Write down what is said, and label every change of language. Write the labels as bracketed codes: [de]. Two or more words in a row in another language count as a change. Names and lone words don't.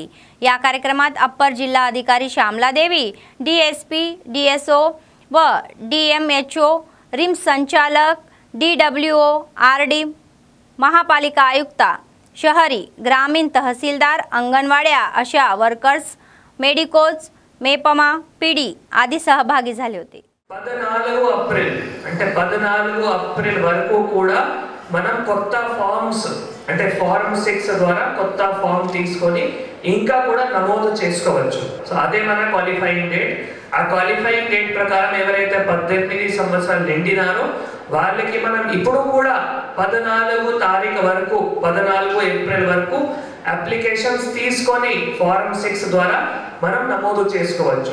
[mr] या कार्यक्रमात अप्पर जिल्हा अधिकारी श्यामला देवी, DSP, DSO व DMHO, रिम्स संचालक, DWO, RD, महापालिका आयुक्ता, शहरी, ग्रामीण तहसीलदार, अंगणवाड्या अशा वर्कर्स, मेडिकोज, मेपमा, PD आदी सहभागी झाले होते. [te] 14 ఏప్రిల్ అంటే 14 ఏప్రిల్ వరకు కూడా మనం కొత్త ఫార్మ్స్ అంటే ఫార్మ్ 6 ద్వారా కొత్త ఫార్మ్ తీసుకొని ఇంకా కూడా నమోదు చేసుకోవచ్చు. సో అదే మన [en] qualifying date. [te] ఆ [en] qualifying date [te] ప్రకారం ఎవరైతే 18 సంవత్సరాలు నిండినారో వాళ్ళకి మనం ఇప్పుడు కూడా 14 తారీఖు వరకు 14 ఏప్రిల్ వరకు అప్లికేషన్స్ తీసుకొని ఫార్మ్ 6 ద్వారా మనం నమోదు చేసుకోవచ్చు.